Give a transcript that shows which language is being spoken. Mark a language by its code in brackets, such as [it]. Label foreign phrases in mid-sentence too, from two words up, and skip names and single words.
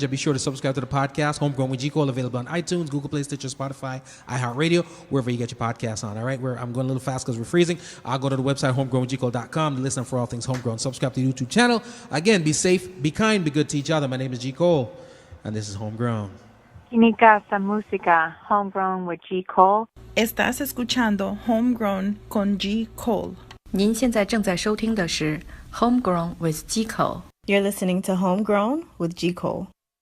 [en] Be sure to subscribe to the podcast, Homegrown with G. Cole, available on iTunes, Google Play, Stitcher, Spotify, iHeartRadio, wherever you get your podcasts on. All right, I'm going a little fast because we're freezing. I'll go to the website, homegrownwithgcole.com, to listen for all things Homegrown. Subscribe to the YouTube channel. Again, be safe, be kind, be good to each other. My name is G. Cole, and this is Homegrown. [es] Química esta música, Homegrown with G. Cole. Estás escuchando Homegrown con G. Cole. [zh] 您现在正在收听的是 Homegrown with G. Cole. [en] You're listening to Homegrown with G. Cole.